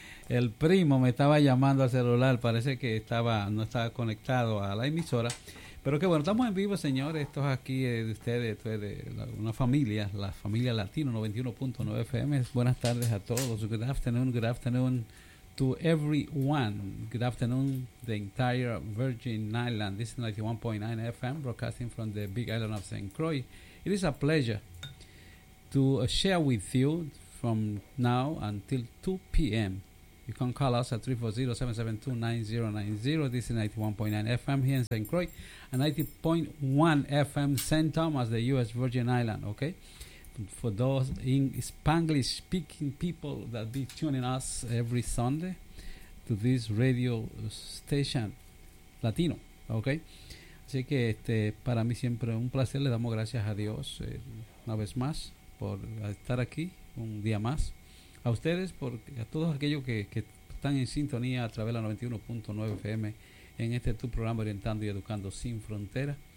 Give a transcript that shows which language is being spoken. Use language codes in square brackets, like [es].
[es] El primo me estaba llamando al celular. Parece que no estaba conectado a la emisora. Pero qué bueno, estamos en vivo, señores. Esto es aquí de ustedes, esto es de una familia, la familia Latino 91.9 FM. Buenas tardes a todos. [en] Good afternoon to everyone. Good afternoon, the entire Virgin Island. This is 91.9 FM, broadcasting from the Big Island of St. Croix. It is a pleasure to share with you from now until 2 p.m. You can call us at 340-772-9090. This is 91.9 FM here in St. Croix and 90.1 FM St. Thomas, the U.S. Virgin Island, okay? For those in Spanglish-speaking people that be tuning us every Sunday to this radio station Latino, okay? [es] Así que para mí siempre un placer. Le damos gracias a Dios una vez más por estar aquí un día más. A ustedes, a todos aquellos que están en sintonía a través de la 91.9 FM en este tu programa Orientando y Educando Sin Frontera.